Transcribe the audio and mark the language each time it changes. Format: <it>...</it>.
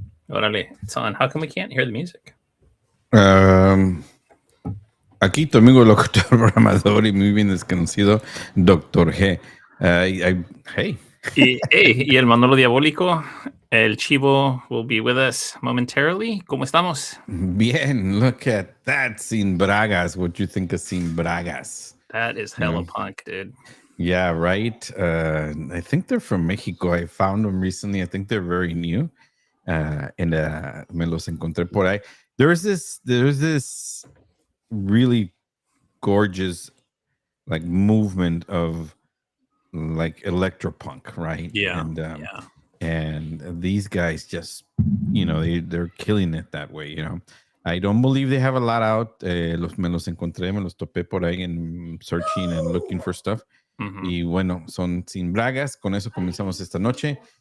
<en>Orale, it's on. How come we can't hear the music?</en> <es>Aquí tu amigo locutor, programador y muy bien desconocido, Dr.</es> <en>G. Hey.</en> <es>Y el Manolo Diabólico, el Chivo</es> <en>will be with us momentarily.</en> <es>¿Cómo estamos? Bien,</es> <en>look at that. Sin Bragas. What do you think of Sin Bragas? That is hella punk, dude. Yeah, right. I think they're from Mexico. I found them recently. I think they're very new.</en> <es>And me los encontré por ahí.</es> <en>There's this really gorgeous like movement of like electropunk, right? Yeah. And these guys just, they're killing it that way, I don't believe they have a lot out.</en> <es>Me los encontré, me los topé por ahí en</es> <en>searching and looking for stuff. Mm-hmm.</en> <es>Y bueno, son Sin Bragas. Con eso comenzamos esta noche.</es>